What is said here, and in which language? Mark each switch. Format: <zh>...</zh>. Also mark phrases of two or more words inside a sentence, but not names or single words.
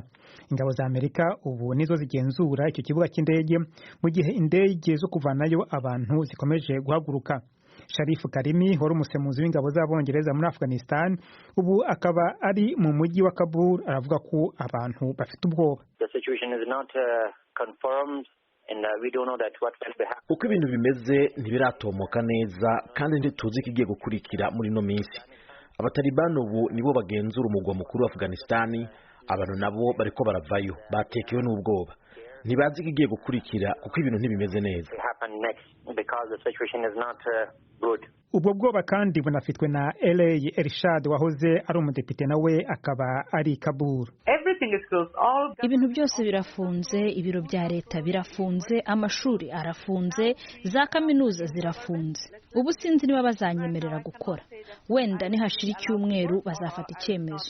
<rw>Ingabo za Amerika ubu nizo zigenzura icyo kibuga cy'indege mu gihe indege zo kuvanayo abantu zikomeje guhaguruka. Sharif Karimi wari umusemuzi w'ingabo z'Abongereza muri Afghanistan ubu akaba ari mu mujyi wa Kabul aravuga ko abantu bafite ubwoba.</rw> <en>The situation is not confirmed.</en> <rn>Uko ibintu bimeze ntibiratomoka neza kandi ntituzi ikigiye gukurikira muri no minsi. Abatalibani ubu nibo bagenzura umugwa mukuru wa Afghanistan, abantu nabo bariko baravayo batekewe n'ubwoba.</rn> <rw>Ntibazi ikigiye gukurikira kuko ibintu ntibimeze neza. Ubwo bwoba kandi bunafitwe na LA Ershad wahoze ari umudepite nawe akaba ari Kabul. Ibintu byose birafunze, ibiro bya leta birafunze, amashuri arafunze, za kaminuza zirafunze. Ubu sinzi niba bazanyemerera gukora. Wenda nihashira icyumweru bazafata icyemezo.</rw>